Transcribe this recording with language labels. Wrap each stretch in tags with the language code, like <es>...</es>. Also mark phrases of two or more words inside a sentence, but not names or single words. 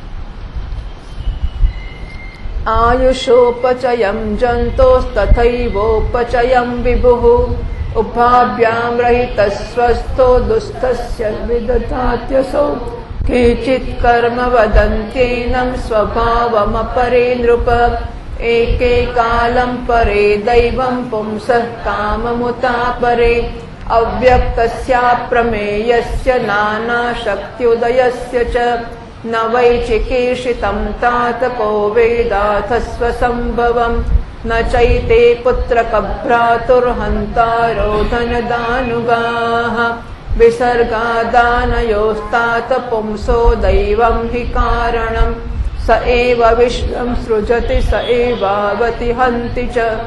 <sa>आयुषोपचयं जन्तोस्तथैवोपचयं विभुः उभाभ्यां रहित स्वस्थो दुःस्थस्य विदधात्यसौ केचित् कर्म वदन्त्येनं स्वभावमपरे नृप एके कालं परे दैवं पुंसः काममुत परे अव्यक्तस्याप्रमेयस्य नाना शक्त्युदयस्य च न वै चिकीर्षितं तात को वेदाथ स्वसम्भवम् न चैते पुत्रकभ्रातुर्हन्तारो धनदानुगाः विसर्गादानयोस्तात पुंसो दैवं हि कारणम् स एव विश्वं सृजति स एवावति हन्ति च</sa>